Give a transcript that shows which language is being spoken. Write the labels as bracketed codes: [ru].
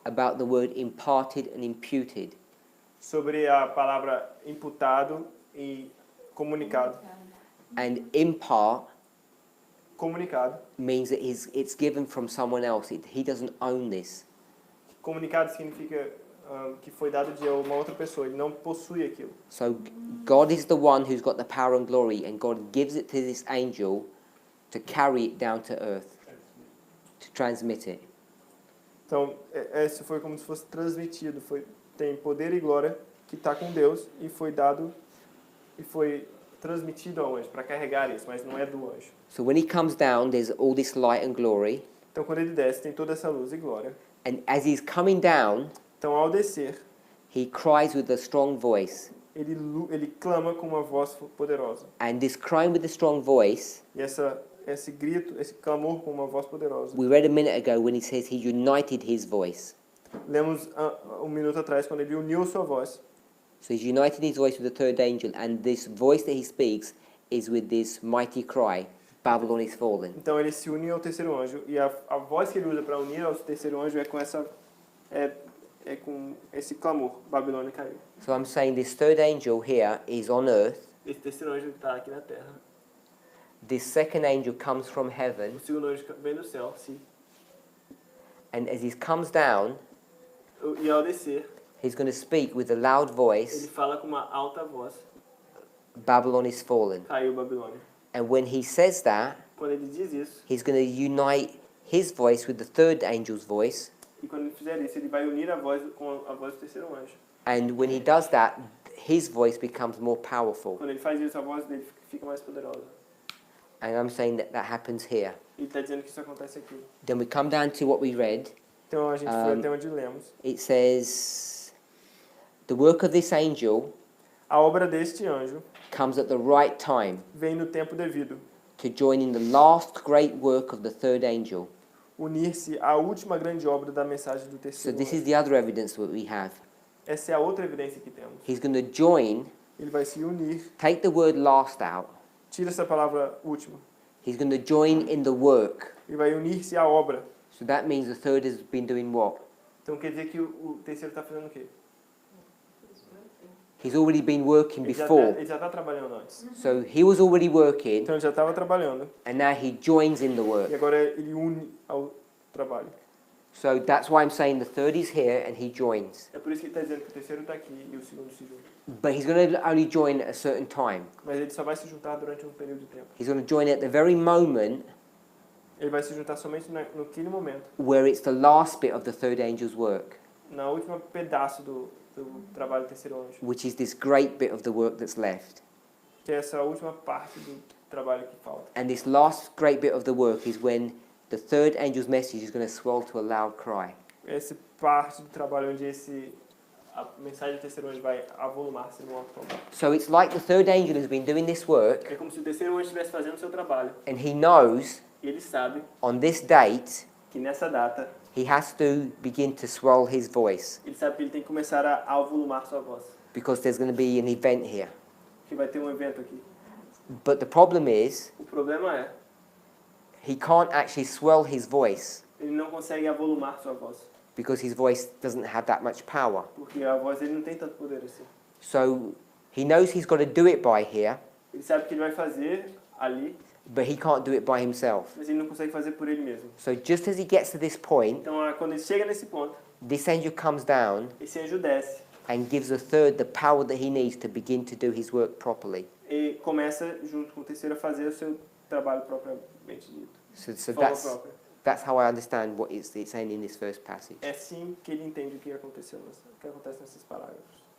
[en] about the word imparted and imputed. [pt] sobre a palavra imputado e comunicado. [en] And impart [pt] Comunicado. [en] means that it's given from someone else. He doesn't own this. [pt] Comunicado significa que foi dado de uma outra pessoa. Ele não possui aquilo. [en] So God is the one who's got the power and glory, and God gives it to this angel to carry it down to earth, to transmit it. [pt] Então, isso foi como se fosse transmitido. Tem poder e glória que está com Deus e foi dado e foi transmitido ao anjo para carregar isso, mas não é do anjo. [en] So when he comes down, there's all this light and glory, [pt] Então, quando ele desce, tem toda essa luz e glória. [en] and as he's coming down, [pt] Então, ao descer, [en] he cries with a strong voice. [pt] ele clama com uma voz poderosa. [en] And this crying with a strong voice, [pt] E esse grito, esse clamor com uma voz poderosa. [en] we read a minute ago when he says he united his voice. [pt] Lemos um minuto atrás, quando ele uniu sua voz. [en] So he's united his voice with the third angel, and this voice that he speaks is with this mighty cry, Babylon is fallen. [pt] Então, ele se une ao terceiro anjo. E a voz que ele usa para unir ao terceiro anjo é com com esse clamor, Babilônia caiu. [en] So I'm saying this third angel here is on earth. [pt] Esse terceiro anjo está aqui na terra. [en] This second angel comes from heaven, [pt] O segundo anjo vem do céu, sim. [en] and as he comes down, [pt] E ao descer, [en] he's going to speak with a loud [pt] ele [en] voice, [pt] fala com uma alta voz, [en] Babylon is fallen. [pt] caiu Babilônia. [en] And when he says that, [pt] Quando ele diz isso, [en] he's going to unite his voice with the third angel's voice. [pt] e quando ele fizer isso, ele vai unir a voz com a voz do terceiro anjo. [en] And when he does that, his voice becomes more powerful. [pt] Quando ele faz isso, a voz dele fica mais poderosa. [en] And I'm saying that that happens here. [pt] Ele está dizendo que isso acontece aqui. [en] Then we come down to what we read. [pt] Então a gente foi até onde lemos. [en] It says, the work of this angel [pt] A obra deste anjo [en] comes at the right time [pt] vem no tempo devido, [en] to join in the last great work of the third angel. [pt] unir-se à última grande obra da mensagem do [en] So [pt] terceiro [en] this is [pt] anjo. [en] the other evidence that we have. [pt] Essa é a outra evidência que temos. [en] He's going to join, [pt] Ele vai se unir, [en] take the word last out. [pt] tira essa palavra última, [en] He's going to join in the work. [pt] e vai unir-se à obra. [en] So that means the third has been doing what? [pt] Então quer dizer que o terceiro está fazendo o quê? [en] He's already been working [pt] Ele [en] before. [pt] já está trabalhando antes. [en] So he was already working, [pt] Então ele já estava trabalhando. [en] and now he joins in the [pt] E [en] work. [pt] agora ele une ao trabalho. [en] So that's why I'm saying the third is here and he joins. [pt] É por isso que ele está dizendo que o terceiro está aqui e o segundo se junta. [en] But he's going to only join at a certain time. [pt] Mas ele só vai se juntar durante um período de tempo. [en] He's going to join at the very moment [pt] Ele vai se juntar somente naquele momento, [en] where it's the last bit of the third angel's work, [pt] na última pedaço do trabalho do terceiro anjo, [en] which is this great bit of the work that's left. [pt] que é essa última parte do trabalho que falta. [en] And this last great bit of the work is when the third angel's message is going to swell to a loud cry. [pt] Essa parte do trabalho onde a mensagem do terceiro anjo vai avolumar-se no alto clamor. [en] So it's like the third angel has been doing this work, [pt] É como se o terceiro anjo estivesse fazendo o seu trabalho. [en] and he knows [pt] E ele sabe [en] on this date [pt] que nessa data, [en] he has to begin to swell his voice [pt] ele sabe que ele tem que começar a avolumar sua voz. [en] because there's going to be an event here. [pt] Que vai ter um evento aqui. [en] But the problem is [pt] O problema é, [en] he can't actually swell his voice [pt] ele não consegue avolumar sua voz. [en] because his voice doesn't have that much power. [pt] Porque a voz dele não tem tanto poder assim. [en] So he knows he's got to do it by here, [pt] Ele sabe que ele vai fazer ali, [en] but he can't do it by himself. [pt] mas ele não consegue fazer por ele mesmo. [en] So just as he gets to this point, [pt] Então, quando ele chega nesse ponto, [en] this angel comes down [pt] esse anjo desce [en] and gives the third the power that he needs to begin to do his work properly. [pt] e começa, junto com o terceiro, a fazer o seu trabalho propriamente dito. [en] So [pt] De forma [en] that's [pt] própria. [en] that's how I understand what it's saying in this first passage. [pt] É assim que ele entende o que aconteceu, o que acontece nesses parágrafos.